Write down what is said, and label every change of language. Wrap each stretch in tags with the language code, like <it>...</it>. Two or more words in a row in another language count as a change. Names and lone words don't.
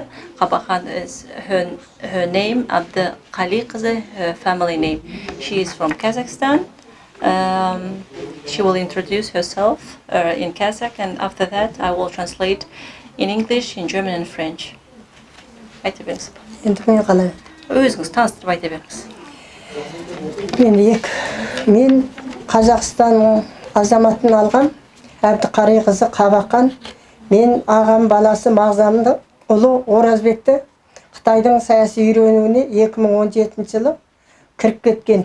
<en>Qabahan is her name, Abdkhaliqızı her family name. She is from Kazakhstan. She will introduce herself in Kazakh, and after that I will translate in English, in German and French.</en> <kk>Айта беріңіз. Енді мен қалай? Өзіңіз таныстырып айта беріңіз. Мен Қазақстанның азаматын алған Әбдіқалиқызы Қабақан. Мен ағам баласы Мағзамды ұлы Оразбекті Қытайдың саяси үйренуіне 2017 жылы кіріп кеткен.</kk>